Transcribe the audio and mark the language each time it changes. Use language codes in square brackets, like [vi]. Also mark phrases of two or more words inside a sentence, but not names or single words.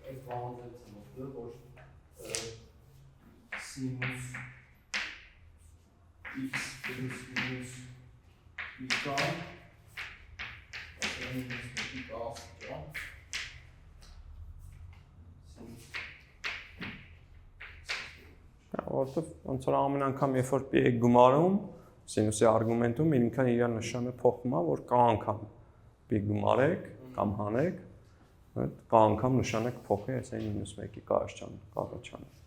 [hy] բանալից եմ օգտվել, որ [en] sinus x plus minus beta [hy] minus beta աստիճան Որտեվ ոնց որ ամեն անգամ երբ որ pi եք գումարում, սինուսի արգումենտում ինքան իր նշանը փոխվում է, որ կա անգամ pi գումարեք կամ հանեք, կա անգամ նշանը կփոխի, այսինքն -1-ի կառաջանը։